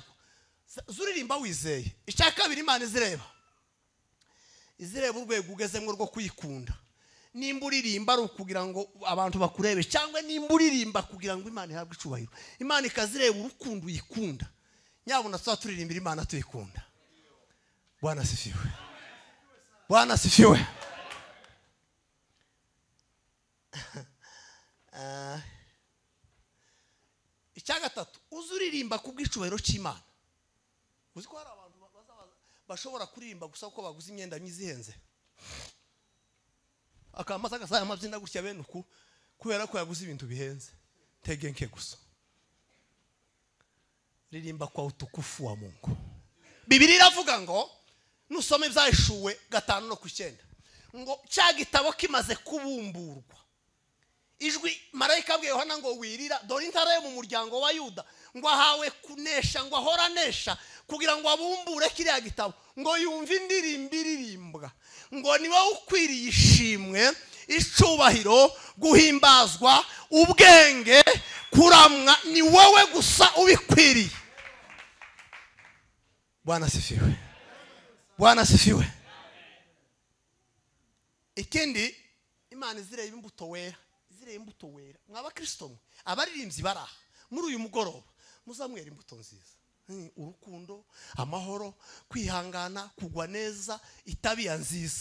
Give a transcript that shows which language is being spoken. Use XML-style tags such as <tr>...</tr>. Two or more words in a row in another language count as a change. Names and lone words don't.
<rw>Zuririmba wizeye. Icya kabiri, Imana izireba urwego ugezemo rwo kwikunda. Nimba uririmba ari ukugira ngo abantu bakurebe, cyangwa nimba uririmba kugira ngo Imana ihabwe icubahiro. Imana ikazireba urukundo uyikunda. Nyabuna tuba turirimbira Imana tuyikunda.</rw> <sw>Bwana asifiwe. Bwana asifiwe.</sw> <rw>Icya gatatu, uzuririmba kubw'icubahiro cy'Imana. Uzi ko hari abantu bashobora kuririmba gusa uko baguze imyenda myiza ihenze, akamaza agasaya amabyina gutya bene uku kubera ko yaguze ibintu bihenze. Tegenke gusa.</rw> <sw>Ririmba kwa utukufu wa Mungu.</sw> <rw>Biblia iravuga ngo nusome Ibyahishuwe 5:9 ngo cya gitabo kimaze kubumburwa, ijwi marayika abwiye Yohana ngo wirira, dore intare yo mu muryango wa Yuda ngo ahawe kunesha, ngo ahoranesha kugira ngo abumbure kiriya gitabo, ngo yumve indirimbo iririmbwa, ngo ni wowe ukwiriye ishimwe, icubahiro, guhimbazwa, ubwenge, kuramwa, ni wowe gusa ubikwiriye.</rw> <sw>Bwana asifiwe. Bwana asifiwe.</sw> <rw>Ikindi, Imana izireba imbuto wera. Izireba imbuto wera. Mwaba Kristo mwe abaririmbyi baraha muri uyu mugoroba muzamwera imbuto nziza. Urukundo, amahoro, kwihangana, kugwa neza, itabiya nziza.</rw>